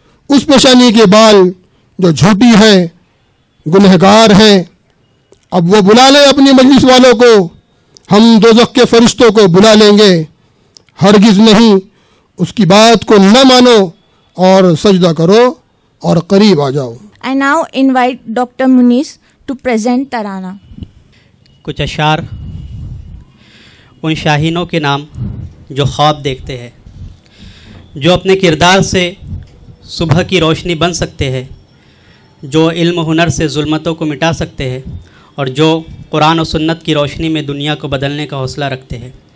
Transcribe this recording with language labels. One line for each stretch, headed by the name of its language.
Urdu: اس پیشانی کے بال جو جھوٹی ہے، گنہگار ہے. اب وہ بلا لے اپنی مجلس والوں کو، ہم دوزخ کے فرشتوں کو بلا لیں گے. ہرگز نہیں، اس کی بات کو نہ مانو اور سجدہ کرو اور قریب آ جاؤ.
English: I now invite Dr. Muniz to present ترانہ.
Urdu: کچھ اشعار ان شاہینوں کے نام جو خواب دیکھتے ہیں، جو اپنے کردار سے صبح کی روشنی بن سکتے ہیں، جو علم و ہنر سے ظلمتوں کو مٹا سکتے ہیں، اور جو قرآن و سنت کی روشنی میں دنیا کو بدلنے کا حوصلہ رکھتے ہیں.